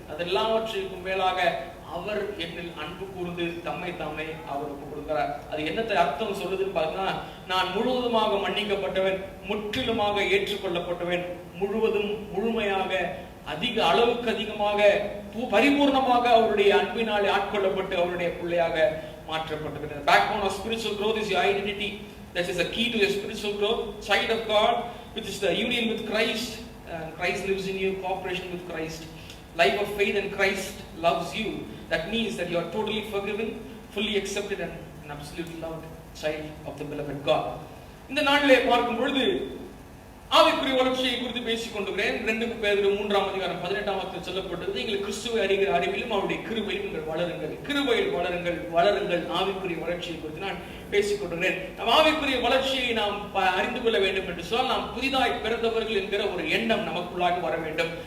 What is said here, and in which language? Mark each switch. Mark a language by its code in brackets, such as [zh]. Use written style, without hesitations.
[ta] அதெல்லாவற்றுக்கும் மேலாக அவர் என்னில் அன்பு கூர்ந்து தம்மை தாமே அவருக்கு கொடுக்கிறார். அது என்னத்தை அர்த்தம் சொல்லுதுன்னு பார்த்தா, நான் முழுவதுமாக மன்னிக்கப்பட்டவன், முற்றிலுமாக ஏற்றுக்கொள்ளப்பட்டவன், முழுமையாக அதிக அளவுக்கு அதிகமாக பரிபூர்ணமாக அவருடைய அன்பினால் ஆட்கொள்ளப்பட்டு அவருடைய பிள்ளையாக மாற்றப்பட்டது. [en] Backbone of spiritual growth is your identity. That is the key to your spiritual growth. Child of God, which is the union with Christ. Christ lives in you, cooperation with Christ. Life of faith in Christ loves you. That means that you are totally forgiven, fully accepted and absolutely loved child of the beloved God. [ta] இந்த நாளிலே பார்க்கும் பொழுது ஆவிக்குரிய வளர்ச்சியை குறித்து பேசிக் கொண்டிருக்கிறேன். 2 பேதுரு 3:18 சொல்லப்பட்டது, நீங்கள் கிறிஸ்துவை அறிகிற அறிவிலும் அவருடைய கிருபையிலும் நீங்கள் வளருங்கள். கிருபையில் வளருங்கள். ஆவிக்குரிய வளர்ச்சியை குறித்து நான் பேசிக் கொண்டிருக்கிறேன். நம் ஆவிக்குரிய வளர்ச்சியை நாம் அறிந்து கொள்ள வேண்டும் என்று சொன்னால் நாம் புதிதாய் பிறந்தவர்கள் என்கிற ஒரு எண்ணம் நமக்குள்ளாக வர வேண்டும்.